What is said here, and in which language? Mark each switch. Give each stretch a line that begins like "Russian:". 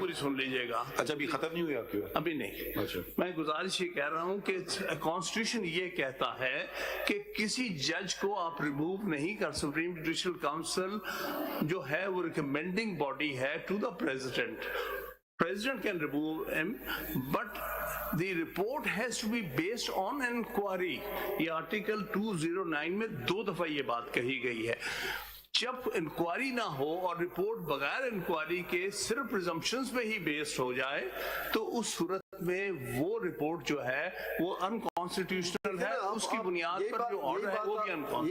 Urdu: پوری سن لیجیے گا. اچھا ابھی ختم نہیں ہویا کیوں؟ ابھی نہیں. میں گزارش یہ کہہ رہا ہوں کہ کانسٹیٹیوشن یہ کہتا ہے کہ کسی جج کو آپ ریموو نہیں کر. سپریم جوڈیشل کاؤنسل جو ہے وہ ریکمینڈنگ باڈی ہے
English: To the President. President can remove him, but the report has to be based on an inquiry.
Urdu: یہ آرٹیکل 209 میں 2 دفعہ یہ بات کہی گئی ہے. جب انکوائری نہ ہو اور رپورٹ بغیر انکوائری کے صرف پریزمپشنز پہ ہی بیسڈ ہو جائے, تو اس صورت میں وہ رپورٹ جو ہے وہ انکانسٹیٹیوشنل ہے. اس کی بنیاد پر جو آرڈر ہے وہ بھی انکانسٹیٹیوشنل.